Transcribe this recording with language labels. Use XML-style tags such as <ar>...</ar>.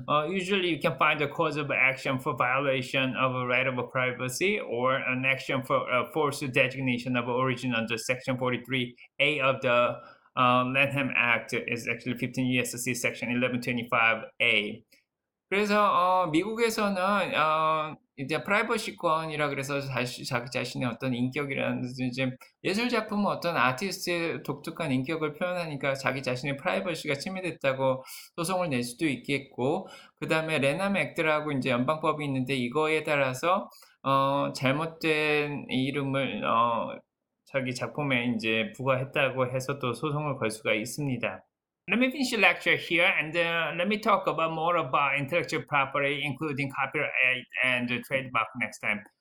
<en>Usually, you can find a cause of action for violation of a right of privacy or an action for forced designation of origin under Section 43A of the Lanham Act is actually 15 U.S.C. Section 1125A.</en> <ko>그래서 미국에서는 이제 프라이버시권이라 그래서 자기 자신의 어떤 인격이라든지 예술 작품은 어떤 아티스트의 독특한 인격을 표현하니까 자기 자신의 프라이버시가 침해됐다고 소송을 낼 수도 있겠고, 그다음에 레남 액트라고 인제 연방법이 있는데 이거에 따라서 잘못된 이름을 자기 작품에 인제 부과했다고 해서 또 소송을 걸 수가 있습니다.</ko> <en>Let me finish the lecture here and let me talk about more about intellectual property, including copyright and trademark next time.</en>